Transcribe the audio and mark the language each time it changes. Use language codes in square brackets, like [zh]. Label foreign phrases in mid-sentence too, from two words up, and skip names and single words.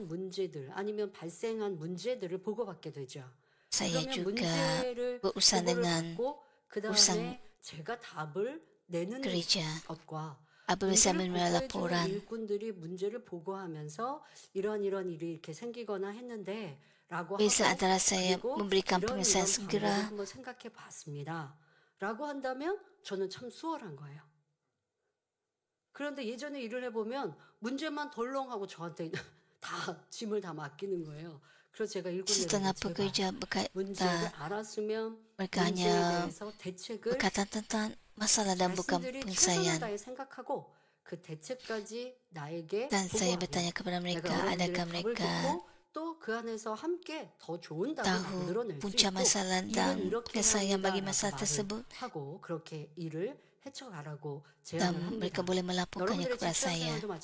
[ms] Saya juga berurusan dengan urusan gereja. Apabila saya menerima laporan, biasa antara saya memberikan penyelesaian segera, [ko] 라고 한다면 저는 참 수월한 거예요. 그런데 예전에 일을 해보면 문제만 덜렁하고 저한테 다 짐을 다 맡기는 거예요. 그래서 제가 [ms] setengah pekerja berkata mereka hanya berkata tentang masalah dan bukan penyelesaian. Dan saya bertanya kepada mereka, adakah mereka tahu punca masalah dan penyelesaian bagi masalah tersebut, dan mereka boleh melaporkannya kepada saya.